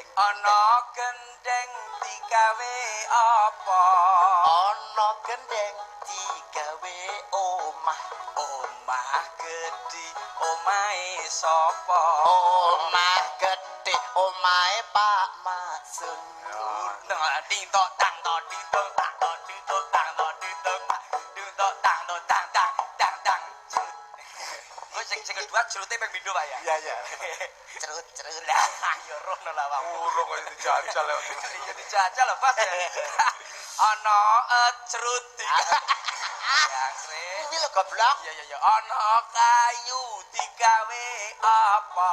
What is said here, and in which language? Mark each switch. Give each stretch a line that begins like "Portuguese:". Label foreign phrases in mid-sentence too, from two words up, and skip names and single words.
Javanese: Ana gendeng digawe apa? Ana gendeng digawe omah. Omah gedhi, omahe sapa? Omah gedhe, omahe Pak Masun. Nang ding tok tang tok ding tok tang tok ding tok tang tok ding tok ding tok tang tok tang tang tang tang. Kok sing kedua jerute ping pindho, Pak ya? Iya. Cerut. Lah, ya rono lah, Pak. Urung kok dijajal lho. Ya dijajal lho, Pas ya. Ana cerut Jangkrik. Kuwi lho goblok. Iya. Ana kayu digawe apa?